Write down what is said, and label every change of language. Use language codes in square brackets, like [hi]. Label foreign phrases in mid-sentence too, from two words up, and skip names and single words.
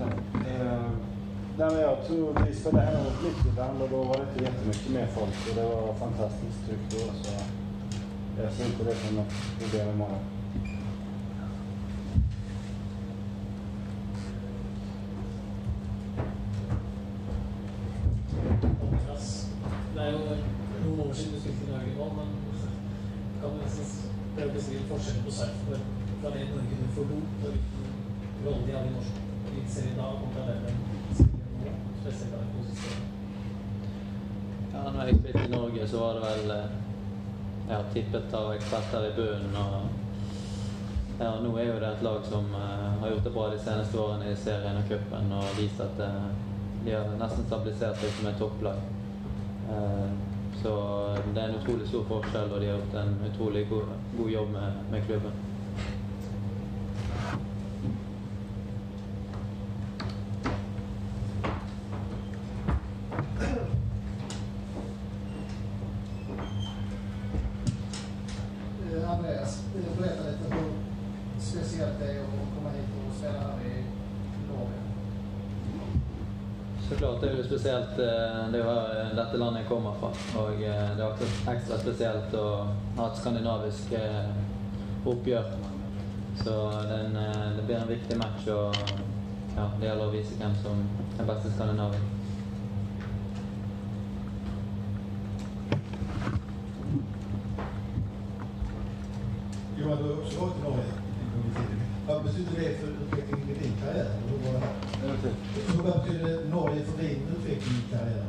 [sv] Nej, men jag tror vi spelade hem mot Midtjylland och då var det inte jättemycket mer folk och det var fantastiskt tryggt då, så jag ser inte det som något problem imorgon. [no] Det er jo noen år siden du spilte i Norge nå, men kan du nesten prøve å beskrive forskjellen på Sarpsborg fra det Norge du forlot og hvilken rolle de hadde i norsk elitserie da kontra det den spiller nå, spesielt av den posisjonen? Ja, når jeg spilte i Norge så var det vel tippet av eksperter i bunnen og nå er jo det et lag som har gjort det bra de seneste årene i serien og cupen og vist at de har nesten stabilisert seg som et topplag. Så det er en utrolig stor forskjell og de har gjort en utrolig god jobb med klubben. [sv] Andreas, berätta lite hur speciellt det är att komma hit och spela här i Norge. [no] Såklart det er jo spesielt, det er jo dette landet jeg kommer fra, og det er også ekstra spesielt å ha et skandinavisk oppgjør. Så det blir en viktig match, og det gjelder å vise hvem som er best i Skandinavien. [sv] Johan, du har också varit i Norge en gång i tiden. Vad betyder det för utvecklingen i din karriär? Vad betyder Norge för din utveckling i karriären?